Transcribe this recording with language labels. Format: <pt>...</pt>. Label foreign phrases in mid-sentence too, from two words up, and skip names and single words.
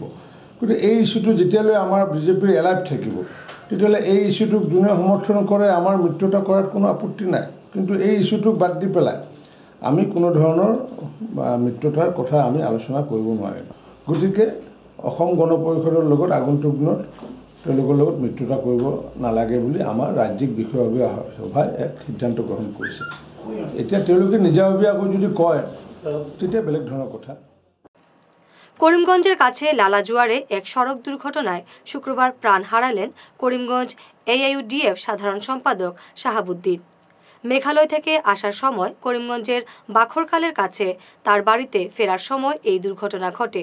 <as>গতিকে এই ইছ্যুটো যেতিয়ালৈ আমাৰ বিজেপিৰ এলাইভ থাকিব তেতিয়াহ'লে এই ইছ্যুটোক যোনে সমৰ্থন কৰে আমাৰ মিত্ৰতা কৰাত কোনো আপত্তি নাই, কিন্তু এই ইছ্যুটোক বাদ দি পেলাই আমি কোনো ধৰণৰ মিত্ৰতাৰ কথা আমি আলোচনা কৰিব নোৱাৰিম। গতিকে অসম গণ পৰিষদৰ লগত আগন্তুক দিনত তেওঁলোকৰ লগত মিত্ৰতা কৰিব নালাগে বুলি আমাৰ ৰাজ্যিক বিষয়ববীয়া সভাই এক সিদ্ধান্ত গ্ৰহণ কৰিছে। এতিয়া তেওঁলোকে নিজাববীয়াকৈ যদি কয় তেতিয়া বেলেগ ধৰণৰ কথা।</as> <bn>করিমগঞ্জের কাছে লালাজুয়ারে এক সড়ক দুর্ঘটনায় শুক্রবার প্রাণ হারালেন করিমগঞ্জ এআইইউডিএফ সাধারণ সম্পাদক শাহাবুদ্দিন। মেঘালয় থেকে আসার সময় করিমগঞ্জের বাখরখালের কাছে তার বাড়িতে ফেরার সময় এই দুর্ঘটনা ঘটে।</bn>